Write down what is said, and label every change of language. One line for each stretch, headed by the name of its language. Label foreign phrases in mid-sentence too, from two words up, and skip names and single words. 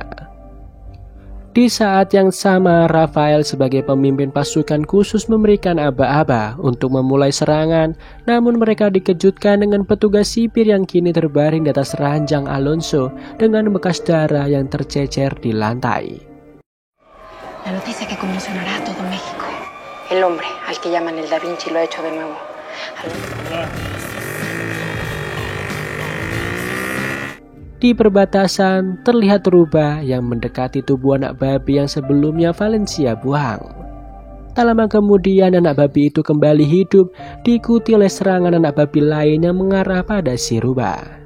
Indonesian: Di saat yang sama, Rafael sebagai pemimpin pasukan khusus memberikan aba-aba untuk memulai serangan, namun mereka dikejutkan dengan petugas sipir yang kini terbaring di atas ranjang Alonso dengan bekas darah yang tercecer di lantai.
Spanish: La noticia que conmocionará a todo México. El hombre al que llaman el Da Vinci lo ha hecho de nuevo.
Indonesian: Di perbatasan terlihat rubah yang mendekati tubuh anak babi yang sebelumnya Valencia buang. Tak lama kemudian anak babi itu kembali hidup, diikuti oleh serangan anak babi lain yang mengarah pada si rubah.